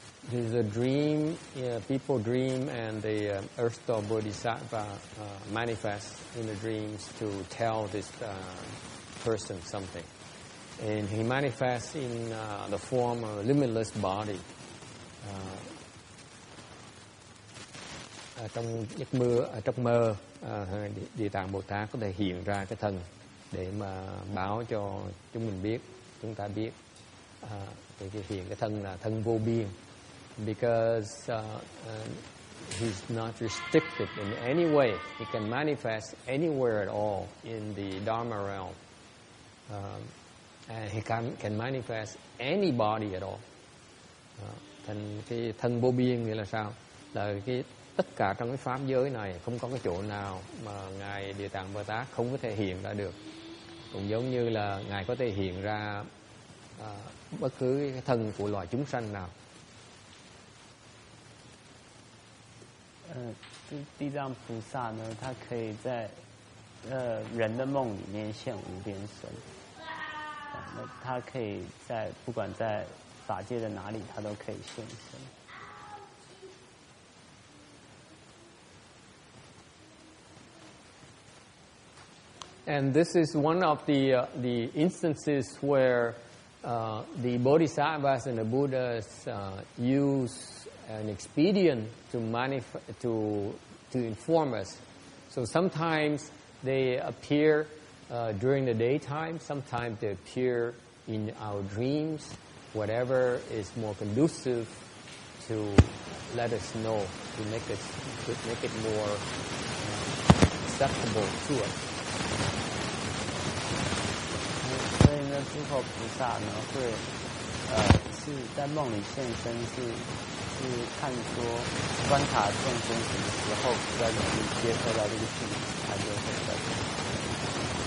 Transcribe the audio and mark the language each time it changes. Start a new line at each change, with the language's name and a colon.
English: There's a dream, people dream, and the Earth Store Bodhisattva manifests in the dreams to tell this person something. And he manifests in the form of a limitless body.
Vietnamese: Trong mơ, Địa Tạng Bồ Tát có thể hiện ra cái thân để mà báo cho chúng ta biết. Thì hiện cái thân là thân vô biên.
English: Because he's not restricted in any way. He can manifest anywhere at all in the Dharma realm. And he can manifest any body at all.
Vietnamese: Thành cái thân vô biên nghĩa là sao? Là cái tất cả trong cái pháp giới này không có cái chỗ nào mà Ngài Địa Tạng Bồ Tát không có thể hiện ra được. Cũng giống như là Ngài có thể hiện ra bất cứ cái thân của loài chúng sanh nào.
Chinese: 地藏菩萨呢，他可以在人的梦里面现无边身，那他可以在不管在法界的哪里，他都可以现身。
English: And this is one of the instances where the Bodhisattvas and the Buddhas use an expedient to inform us. So sometimes they appear during the daytime, sometimes they appear in our dreams, whatever is more conducive to let us know, to make it more acceptable to us.
Chinese: 所以呢，诸佛菩萨呢会是在梦里现身，是看说观察众生什么时候比较容易接受到这个讯息，他就会在。